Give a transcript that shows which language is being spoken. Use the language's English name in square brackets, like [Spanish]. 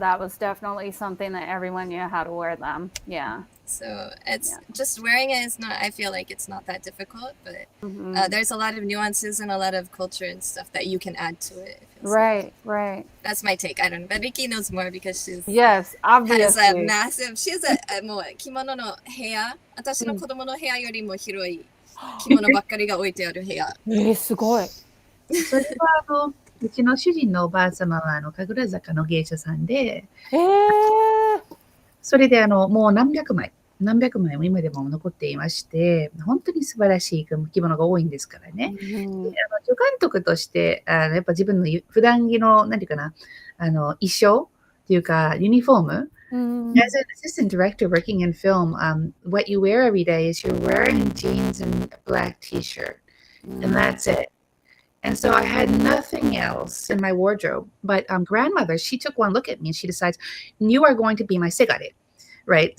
[English] That was definitely something that everyone knew how to wear them. Yeah. So it's just wearing it is not, I feel like it's not that difficult, but there's a lot of nuances and a lot of culture and stuff that you can add to it. Right. That's my take. I don't know. But Riki knows more because she's Yes, has obviously. a massive, she has a [Japanese] もう着物の部屋、私の子供の部屋よりも広い着物ばっかりが置いてある部屋。すごい。それはうちの主人のおばあ様は神楽坂の芸者さんで、それでもう何百枚も今でも残っていまして、本当に素晴らしい着物が多いんですからね。助監督として、やっぱ自分の普段着の、なんていうかな、衣装っていうか、ユニフォーム。 [English] As an assistant director working in film, what you wear every day is you're wearing jeans and a black t-shirt, and that's it. And so I had nothing else in my wardrobe. But grandmother, she took one look at me and she decides, you are going to be my segare. right?